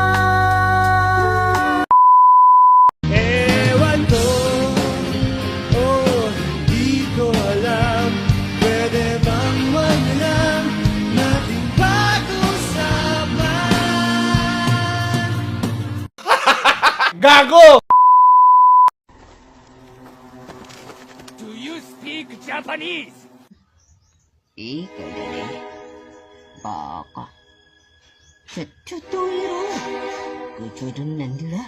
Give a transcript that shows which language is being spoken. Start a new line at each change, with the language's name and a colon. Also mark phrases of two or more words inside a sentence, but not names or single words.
Filipino: Ewan ko, oh, di ko alam. Pwede bang wag na lang nating pag-usapan? Gago!
English: Do you speak Japanese?
Japanese: いいかね。バカ。ちょっといろ。 Gucudun nandila.